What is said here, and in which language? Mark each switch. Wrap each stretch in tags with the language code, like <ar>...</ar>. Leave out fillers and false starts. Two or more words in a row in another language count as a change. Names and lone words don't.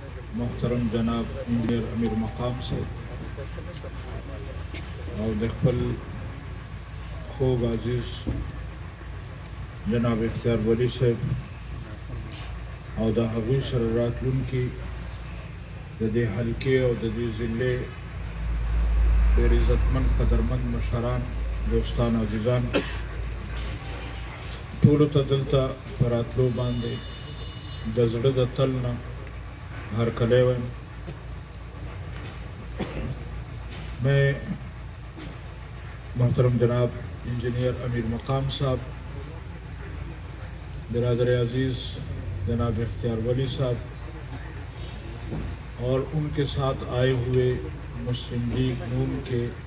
<ps>محترم جناب انجینئر امیر مقام</ps> <ur>سے اور</ur> <ps>دخپل خوب عزیز جناب اختیار ولی صاحب اور دا هغوی سره راتلونکي د دې حلقې او د دې ضلعې ډېر عزتمند قدرمند مشران دوستان عزیزان ټولو ته دلته په راتلو باندې د زړه د تل نه هرکلی وایم.</ps> <ur>میں محترم جناب انجینئر امیر مقام صاحب، برادر عزیز جناب اختیار ولی صاحب اور ان کے ساتھ آئے ہوئے مسلم لیگ نون کے</ur>